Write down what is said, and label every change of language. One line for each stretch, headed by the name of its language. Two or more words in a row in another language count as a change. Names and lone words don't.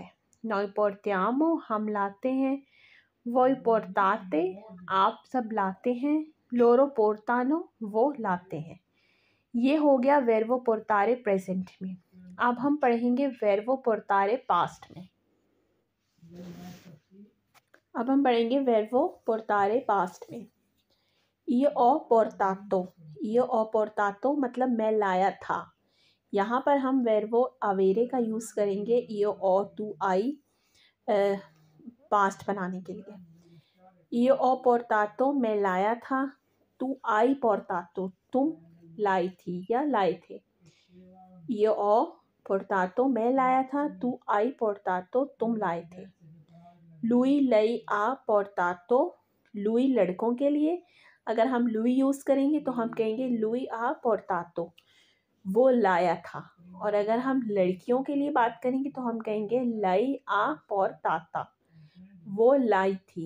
Italian: noi portiamo
Hindi: हम लाते हैं।
Italian: voi portate
Hindi: आप सब लाते हैं।
Italian: loro portano
Hindi: वो लाते हैं। ये हो गया
Italian: verbo portare
Hindi: प्रेजेंट में। अब हम पढ़ेंगे
Italian: verbo portare
Hindi: पास्ट में। अब हम पढ़ेंगे
Italian: verbo portare
Hindi: पास्ट में।
Italian: io ho portato, io ho portato
Hindi: मतलब मैं लाया था। यहाँ पर हम
Italian: verbo avere
Hindi: का यूज़ करेंगे
Italian: io ho tu
Hindi: आई पास्ट बनाने के लिए।
Italian: io ho portato
Hindi: मैं लाया था।
Italian: tu hai portato
Hindi: तुम लाई थी या लाए थे।
Italian: io ho portato
Hindi: मैं लाया था।
Italian: tu hai portato
Hindi: तुम लाए थे।
Italian: lui lei ha portato,
Hindi: लुई लड़कों के लिए। अगर हम लुई यूज़ करेंगे तो हम कहेंगे
Italian: lui ha portato
Hindi: वो लाया था। और अगर हम लड़कियों के लिए बात करेंगे तो हम कहेंगे
Italian: lei ha portata
Hindi: वो लाई थी।